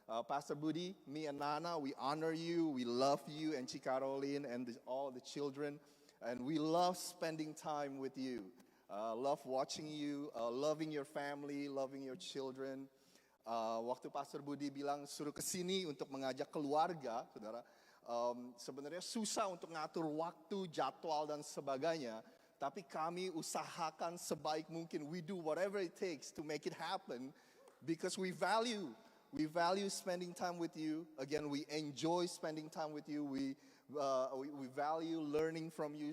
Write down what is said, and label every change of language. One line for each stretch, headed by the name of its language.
English: Pastor Budi, me and Nana, we honor you, we love you, and Ci Caroline and all the children, and we love spending time with you. Love watching you, loving your family, loving your children.
Indonesian: Waktu Pastor Budi bilang suruh kesini untuk mengajak keluarga, saudara, sebenarnya susah untuk ngatur waktu, jadwal dan sebagainya. Tapi kami usahakan sebaik mungkin.
English: We do whatever it takes to make it happen because we value spending time with you. Again, we enjoy spending time with you. We value learning from you.